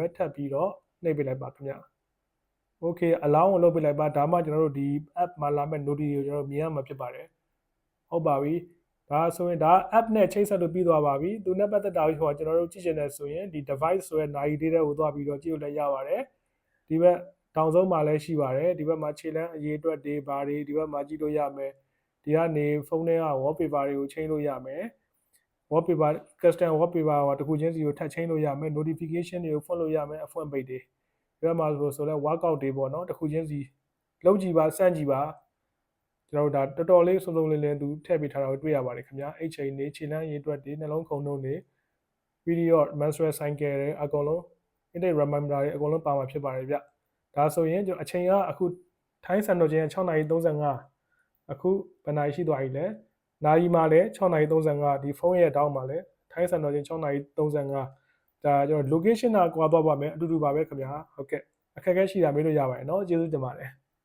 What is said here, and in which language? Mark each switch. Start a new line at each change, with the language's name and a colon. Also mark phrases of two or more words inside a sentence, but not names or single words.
Burmese: ထပ်ပြီးတော့နှိပ်ပေးလိုက်ပါခင်ဗျာ
English: okay allow
Burmese: ကိုလုပ်ပေးလိုက်ပါဒါမှကျွန်တော်တို့ဒီ app မှာလာမဲ့ notice ကိုကျွန်တော်တို့မြင်ရမှာဖြစ်ပါတယ်ဟုတ်ပါပြီဒါဆိုရင်ဒါ app နဲ့ချိတ်ဆက်လို့ပြီးသွားပါပြီသူနဲ့ပတ်သက်တာဟိုကျွန်တော်တို့ကြည့်ချင်တယ်ဆို ရင်ဒီ device ဆိုတဲ့နိုင်လေးတွေကိုသွားပြီးတော့ကြည့်လို့လည်းရပါတယ်ဒီဘက်တောင်ဆုံးမှာလည်းရှိပါတယ်ဒီဘက်မှာခြေလမ်းအရေးအတွက်တွေဘာတွေဒီဘက်မှာကြည့်လို့ရမယ်ဒီကနေဖု န်းထဲက wallpaper တွေကိုချိန်လို့ရမယ်
English: wallpaper custom wallpaper
Burmese: ဟောတခုချင်းစီကိုထပ်ချိန်လို့ရမယ် notification တွေကိုဖွင့်လို့ရမယ်အဖွင့်ပိတ်တွေဒီဘက်မှာဆို လဲ workout တွေပေါ့နော်တခုချင်းစီလုပ်ကြည့်ပါစမ်းကြည့်ပါကျွန်တော်တို့ဒါတော်တော်လေးစုံစုံလင်လင် သူထည့်ပေးထားတာကိုတွေ့ရပါတယ်ခင်ဗျာအဲ့ချိန်နေခြေလမ်းရေးအတွက်တွေနှလုံးခုန်နှုံးတွေ
English: period menstrual cycle
Burmese: တွေအကုန်လုံး
English: index reminder
Burmese: တွေအကုန်လုံးပါမှာဖြစ်ပါတယ်ဗျဒါဆိုရင်ကျွန်တော်အချိန်ကအခုထိုင်းစံတော်ချိန်6:35အခုဘယ်နာရီရှိသွားပြီလဲနာရီမှာလည်း6:35ဒီဖုန်းရဲ့တောင်းမှာလည်းထိုင်းစံတော်ချိန်6:35ဒါကျွန်တော် location ကကွာသွားပါမယ်အတူတူပါပဲခင်ဗျာဟုတ်ကဲ့အခက်အခဲရှိတာမေးလို့ရပါတယ်เนาะကျေးဇူးတင်ပါတယ်